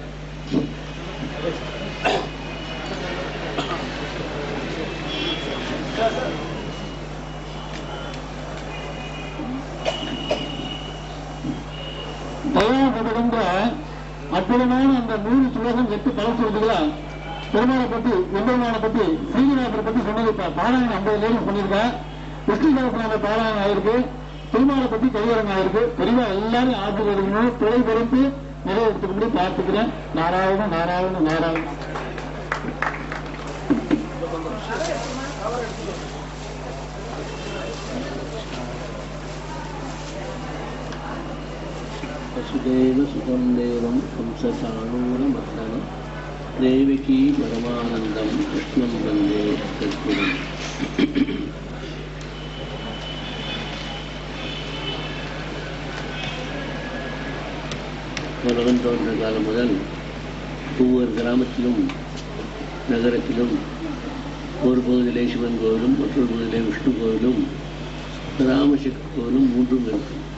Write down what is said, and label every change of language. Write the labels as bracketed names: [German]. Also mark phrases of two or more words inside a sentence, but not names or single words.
[Tamil] தயாரிப்படுகின்ற அற்புதமான அந்த 100 சுலோகம் 8 பலசுவதுகளை பெருமாளை பத்தி எம்பெருமானை பத்தி ஸ்ரீநாதரை பத்தி சொன்னது பாராயணம் 50 லேடிஸ் பண்ணியிருக்கேன். விஷ்ணு சகஸ்ரநாம பாராயணம் ஆயிருக்கு. பெருமாளை பத்தி கையரங்கம் ஆயிருக்கு. பெரியவா எல்லாரும் ஆசீர்வாதம் துறை பொறுத்து நிறைவேற்றும்படி பார்த்துக்கிறேன். நாராயணன் நாராயணன் நாராயணன். [Sanskrit] वसुदेव सुतं देवं कंसचाणूरमर्दनं देवकी परमानन्दं कृष्णं वन्दे जगद्गुरुम्. [Tamil] உலகம் தோன்ற காலம் முதல் ஒவ்வொரு கிராமத்திலும் நகரத்திலும் ஒரு பகுதியிலே சிவன் கோவிலும் மற்றொரு பகுதியிலே விஷ்ணு கோவிலும் ராமசக்தி கோவிலும் 3 இருக்கும்.